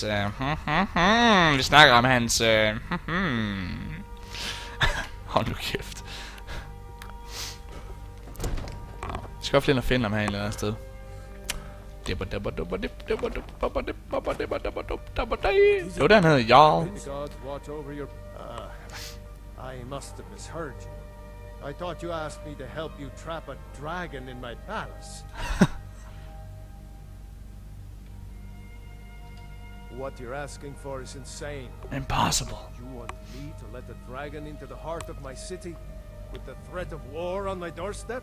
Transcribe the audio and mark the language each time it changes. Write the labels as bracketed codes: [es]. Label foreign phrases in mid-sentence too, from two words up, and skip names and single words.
[da] vi snakker om hans... Hold nu kæft. Vi skal også lige finde ham her et eller andet sted. Det var der, han hedder Jarl. [en] I must have misheard you. I thought you asked me to help you trap a dragon in my palace. What you're asking for is insane. Impossible. You want me to let the dragon into the heart of my city with the threat of war on my doorstep?